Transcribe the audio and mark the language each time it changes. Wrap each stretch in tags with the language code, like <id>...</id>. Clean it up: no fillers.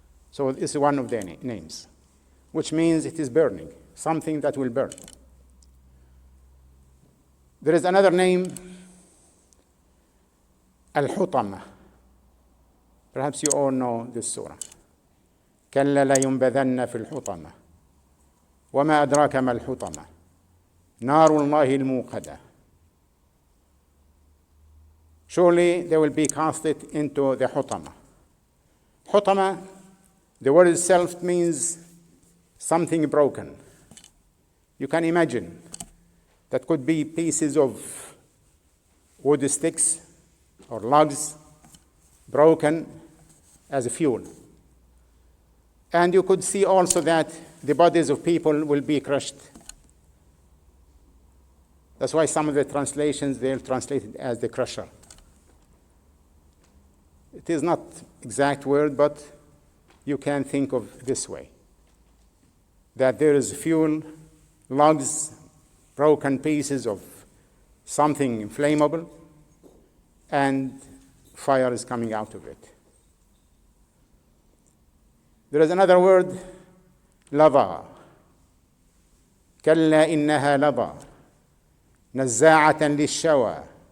<en>So this is one of the names, which means it is burning, something that will burn. There is another name, al-hutama. Perhaps you all know this surah.</en> <ar>كلا لينبذن في الحطمة وما أدراك ما الحطمة نار الله الموقدة.</ar> <en>Surely they will be casted into the hutama. Hutama, the word itself means something broken. You can imagine that could be pieces of wood sticks or logs broken as a fuel. And you could see also that the bodies of people will be crushed. That's why some of the translations, they'll translate it as the crusher. It is not exact word, but you can think of this way. That there is fuel, logs, broken pieces of something inflammable, and fire is coming out of it. There is another word, lava.</en> <ar>كلا إنها لظى نزاعة للشوى.</ar>